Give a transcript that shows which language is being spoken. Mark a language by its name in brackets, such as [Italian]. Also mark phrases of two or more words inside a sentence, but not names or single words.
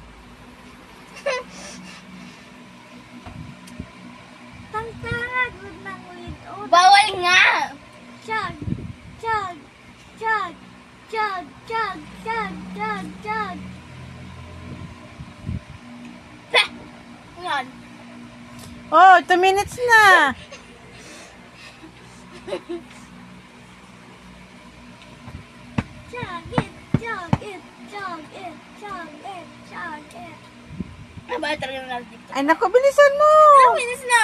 [Filipino] Tangtangag, huwag nang ulit. Bawal nga! [English] Chug, chug, chug, chug, chug, chug, chug, chug. [Filipino] Yan. Oh, 2 minutes na. [English] Chug it, chug it, chug it, chug it, chug it. [Filipino] Ba talaga na dito. Ay nako, bilisan mo. 2 minutes na.